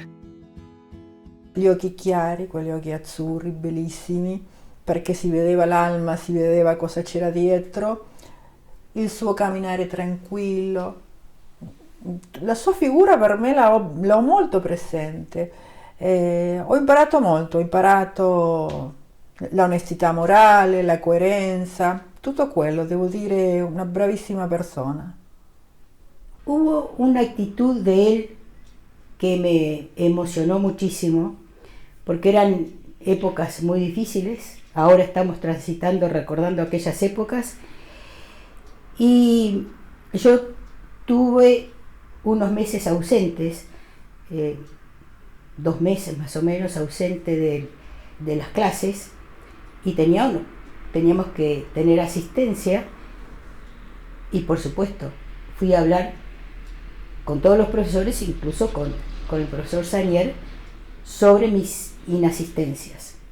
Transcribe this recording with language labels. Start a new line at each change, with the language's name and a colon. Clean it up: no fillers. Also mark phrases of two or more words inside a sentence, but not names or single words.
Italian: Gli occhi chiari, quegli occhi azzurri, bellissimi, perché si vedeva l'alma, si vedeva cosa c'era dietro, il suo camminare tranquillo. La sua figura per me l'ho molto presente. Ho imparato molto, ho imparato l'onestità morale, la coerenza, tutto quello, devo dire, una bravissima persona.
Spanish: Hubo una actitud de él que me emocionó muchísimo, porque eran épocas muy difíciles. Ahora estamos transitando, recordando aquellas épocas. Y yo tuve unos meses ausentes, 2 meses más o menos ausente de las clases, y teníamos que tener asistencia, y por supuesto fui a hablar con todos los profesores, incluso con el profesor Zannier, sobre mis inasistencias.